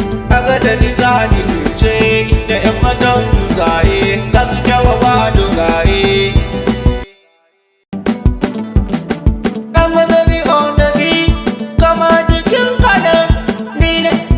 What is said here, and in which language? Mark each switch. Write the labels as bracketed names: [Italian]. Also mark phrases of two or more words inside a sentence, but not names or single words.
[Hausa] Kaga da ni za ni je inda 'yan matan gaye, za su kyawawa dogaye. Ɗan mazari [English] on the beat, [Hausa] kama jikin kanan, ni ne.